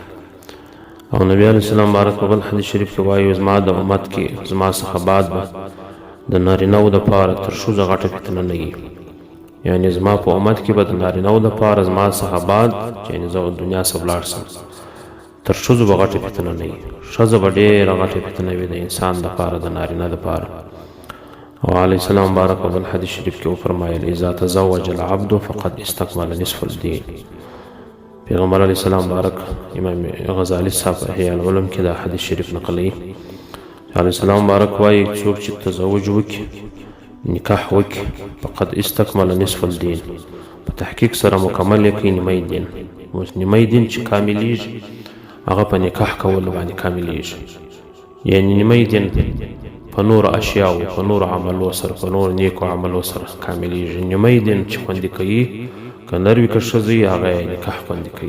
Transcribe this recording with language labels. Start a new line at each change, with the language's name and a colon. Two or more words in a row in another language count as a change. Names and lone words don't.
Pashto: او نبی
Arabic: علیه السلام
Pashto: مبارک په بل حدیث شریف کې وایي زما د امت کې زما څخه بعد به د نارینهو دپاره تر ښځو غټه فتنه نه وي، یعنی زما په امت کې به د نارینهو دپاره زما څخه بعد، یعنی زه دنیا څخه ولاړ سم، تر ښځو به غټه فتنه نه وي، ښځه به ډېره غټه فتنه وي د انسان دپاره، د نارینه دپاره. او
Arabic: علیہ السلام
Pashto: بارک و بالحدیث شریف کې فرمایل
Arabic: اذا تزوج العبد فقد استكمل نصف الدين.
Pashto: پیغمبر
Arabic: علیہ السلام
Pashto: بارک امام غزالی صاحب احیاء العلوم کې دا حدیث شریف نقلوي.
Arabic: علیہ السلام
Pashto: بارک وایي څوک چې تزوج وکړي نکاح وکړي
Arabic: فقد استكمل نصف الدين،
Pashto: په تحقیق سره مکمل یې کړي نیمه دین. اوس نیمه دین چې کاملیږي هغه په نکاح کولو باندې کاملیږي، یعنی نیمه دین په نور اشیاو په نور عملو سره په نور نیکو عملو سره کاملیږي. نیمه دین چې خوندي کوي که نر وي که ښځه هغه یې نکاح خوندي کوي.